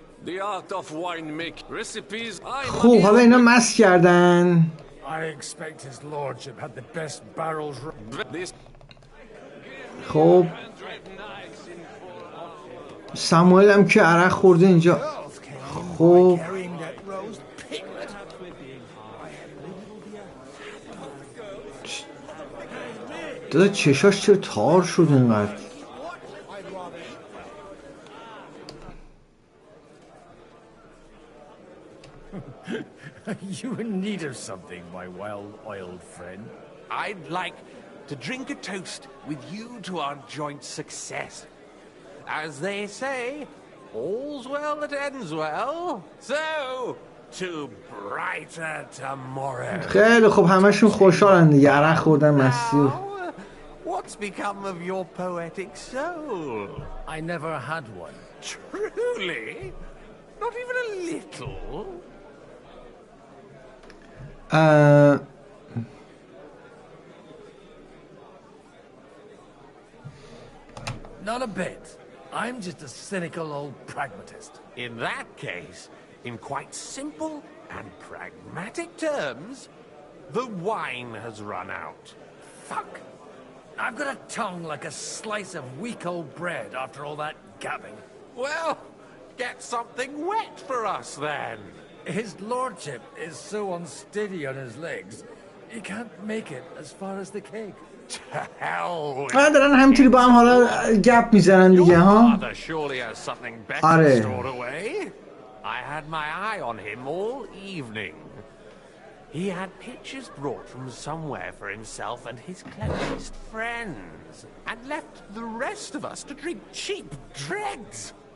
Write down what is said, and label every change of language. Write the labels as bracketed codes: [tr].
[en] The art of winemaking recipes. [fa] خب حالا اینا مست کردن. [en] I expect his lordship had the best barrels. [fa] خب ساموئل هم که عرق خورده اینجا. خب دادا چشاش چرا تار شد اینقدر؟ [en] You in need of something, my well-oiled friend? I'd like to drink a toast with you to our joint success. As they say, all's well that ends well. So, to brighter tomorrow. [fa] خیلی خوب همشون خوشحالن دیگه عرق خوردن مستی. [en] What's become of your poetic soul? I never had one. Truly? Not even a little? Not a bit. I'm just a cynical old pragmatist. In that case, in quite simple and pragmatic terms, the wine has run out. Fuck. I've got a tongue like a slice of weak old bread after all that gabbing. Well, get something wet for us then. His lordship is so unsteady on his legs, he can't make it as far as the keg. To hell with [fa] دارن همینطوری با هم حالا گپ میزنن دیگه ها. [en] Father surely has something better [fa] آره. [en] stored away. I had my eye on him all evening. He had pictures brought from somewhere for himself and his closest friends, and left the rest of us to drink cheap dregs.